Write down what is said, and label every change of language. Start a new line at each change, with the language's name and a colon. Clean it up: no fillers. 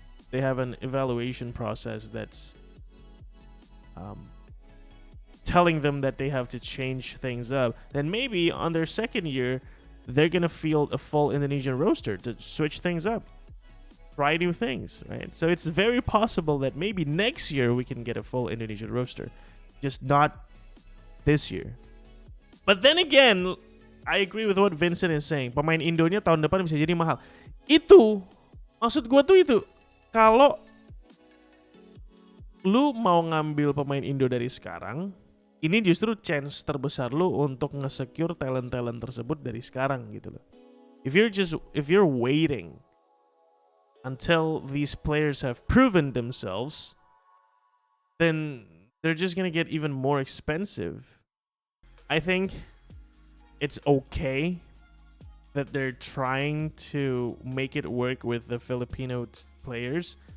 English: they have an evaluation process that's telling them that they have to change things up, then maybe on their second year, they're going to field a full Indonesian roster to switch things up, try new things, right? So it's very possible that maybe next year we can get a full Indonesian roster, just not this year. But then again, I agree with what Vincent is saying.
Indonesian: Pemain Indonya tahun depan bisa jadi mahal. Itu, maksud gue tuh itu. Kalau lu mau ngambil pemain Indo dari sekarang, ini justru chance terbesar lu untuk nge-secure talent-talent tersebut dari sekarang gitu loh.
English: If you're waiting until these players have proven themselves, then they're just gonna get even more expensive. I think it's okay that they're trying to make it work with the Filipino players.